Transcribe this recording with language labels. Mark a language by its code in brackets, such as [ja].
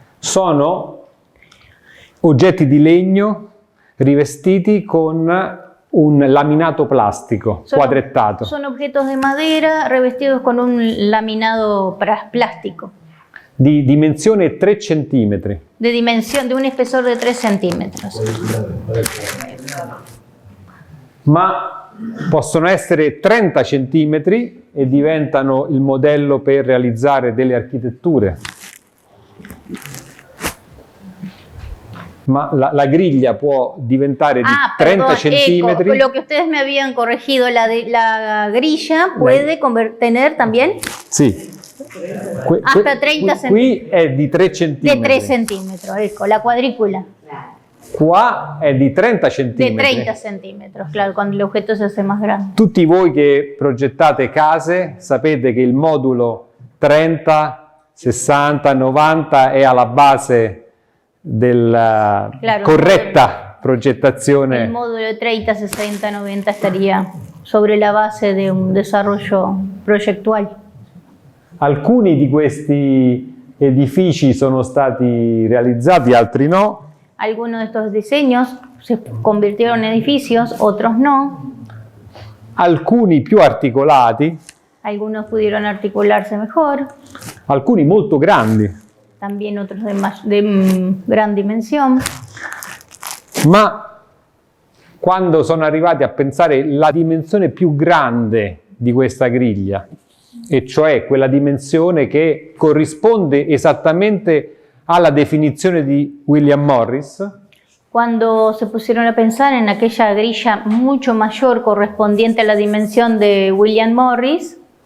[it] Sono oggetti di legno rivestiti con un laminato plastico quadrettato. [es] Son objetos de madera revestidos con un laminado plástico. [it] Di dimensione 3 centimetri. [es] De un espesor de 3 centímetros. [it] Ma possono essere 30 centimetri e diventano il modello per realizzare delle architetture. Ma la griglia può diventare di 30 centimetri. [es] Lo que ustedes me habían corregido, la grilla puede tener también [it] sì. [es] hasta 30 centimetros. [it] Qui è di 3 centimetri. [es] De 3 centímetros, ecco, la cuadrícula. [it] Qua è di 30 centimetri. [es] De 30 centímetros, claro, cuando el objeto se hace más grande. [it] Tutti voi che progettate case sapete che il modulo 30, 60, 90 è alla base della corretta progettazione. [es] El módulo de 30, 60, 90 estaría sobre la base de un desarrollo proyectual. [it] Alcuni di questi edifici sono stati realizzati, altri no. [es] Algunos de estos diseños se convirtieron en edificios, otros no. [it] Alcuni più articolati. [es] Algunos pudieron articularse mejor. [it] Alcuni molto grandi. [es] También otros de gran dimensión. [it] Ma quando sono arrivati a pensare la dimensione più grande di questa griglia, e cioè quella dimensione che corrisponde esattamente alla definizione di William Morris, [es] cuando se pusieron a pensar en aquella grilla mucho mayor correspondiente a la dimensión de William Morris,